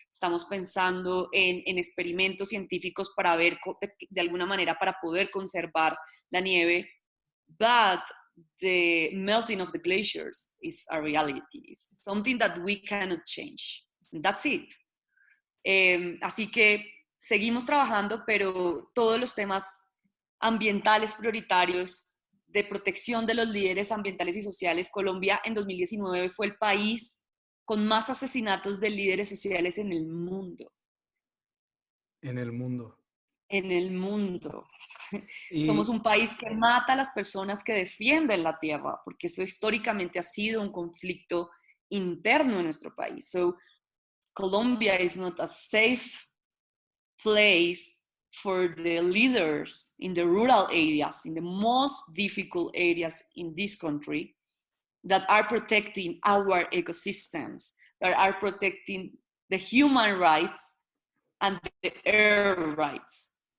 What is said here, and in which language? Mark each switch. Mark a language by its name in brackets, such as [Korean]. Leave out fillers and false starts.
[Spanish] Estamos pensando en experimentos científicos para ver de alguna manera para poder conservar la nieve. [English] But the melting of the glaciers is a reality. It's something that we cannot change. That's it. [Spanish] Así que seguimos trabajando, pero todos los temas ambientales prioritarios de protección de los líderes ambientales y sociales. Colombia en 2019 fue el país con más asesinatos de líderes sociales en el mundo. En el mundo. En el mundo. Somos un país que mata a las personas que defienden la tierra, porque eso históricamente ha sido un conflicto interno en nuestro país. [English] So, Colombia is not a safe place for the leaders in the rural areas, in the most difficult areas in this country, that are protecting our ecosystems, that are protecting the human rights and the air rights.